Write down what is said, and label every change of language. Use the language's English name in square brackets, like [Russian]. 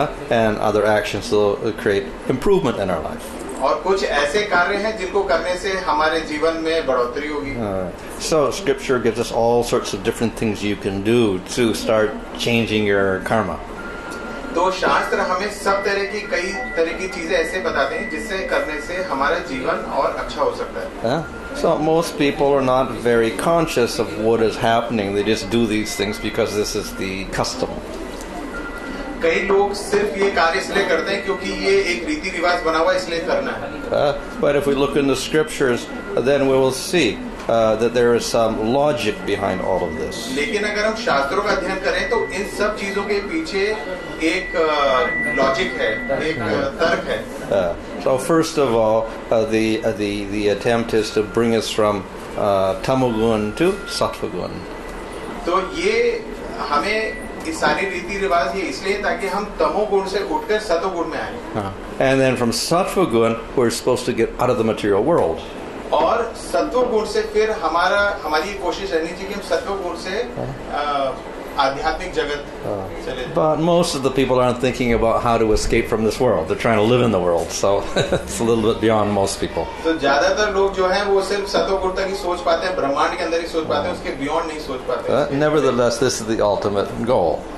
[English] And other actions will create improvement in our life. [Hindi] और कुछ ऐसे कार्य हैं जिनको करने से हमारे जीवन में बढ़ोतरी होगी. [English] So scripture gives us all sorts of different things you can do to start changing your karma. [Hindi] तो शास्त्र हमें सब तरह की कई तरह की चीजें ऐसे बताते हैं जिससे करने से हमारा जीवन और अच्छा हो सकता है. [English] So most people are not very conscious of what is happening. They just do these things because this is the custom. [Hindi] कई लोग सिर्फ ये कार्य इसलिए करते हैं क्योंकि ये एक रीति रिवाज बना हुआ, इसलिए करना है. [English] But if we look in the scriptures, then we will see that there is some logic behind all of this. [Hindi] लेकिन अगर हम शास्त्रों का अध्ययन करें तो इन सब चीजों के पीछे एक लॉजिक है, एक तर्क है. [English] So first of all, the attempt is to bring us from tamogun to sattvagun. [Hindi] तो ये हमें ये सारी रीति रिवाज ये इसलिए ताकि हम तमोगुण से उठकर सतोगुण में आए. [English] And then from sattva gun, we're supposed to get out of the material world. [Hindi] और सत्वगुण से फिर हमारी कोशिश रहनी चाहिए कि हम सत्वगुण से आध्यात्मिक जगत चले. [English] But most of the people aren't thinking about how to escape from this world. They're trying to live in the world, so it's a little bit beyond most people. [Hindi] तो ज्यादातर लोग जो हैं वो सिर्फ सत्वगुण तक ही सोच पाते हैं, ब्रह्मांड के अंदर ही सोच पाते हैं, उसके बियॉन्ड नहीं सोच पाते. [English] Nevertheless, this is the ultimate goal.